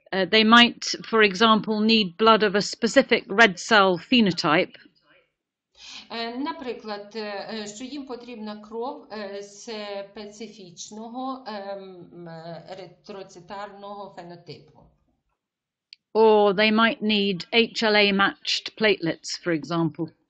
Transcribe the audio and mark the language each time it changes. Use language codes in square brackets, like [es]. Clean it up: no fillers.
[en] They might, for example, need blood of a specific red cell phenotype. [uk] Наприклад, що їм потрібна кров специфічного еритроцитарного фенотипу. [en] Or they might need HLA-matched platelets, for example.